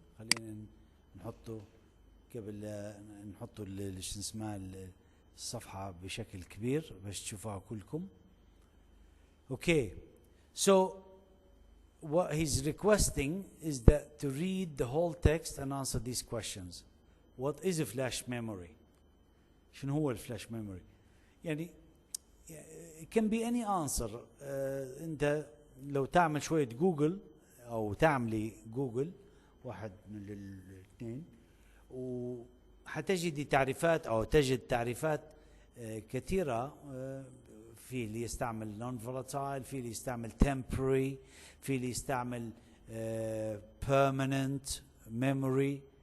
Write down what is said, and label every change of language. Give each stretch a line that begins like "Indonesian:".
Arabic: خلينا نحطه قبل نحطه شو اسمها الصفحة بشكل كبير باش تشوفوها كلكم.
English: Okay, so what he's requesting is that to read the whole text and answer these questions. What is a flash memory?
Arabic: شنو هو الفلاش
English: memory؟ يعني it can be any answer.
Arabic: انت لو تعمل شوية جوجل او تعملي جوجل واحد من الاثنين وحتجدي تعريفات او تجد تعريفات كثيرة. في اللي يستعمل non volatile، في اللي يستعمل temporary، في اللي يستعمل permanent memory.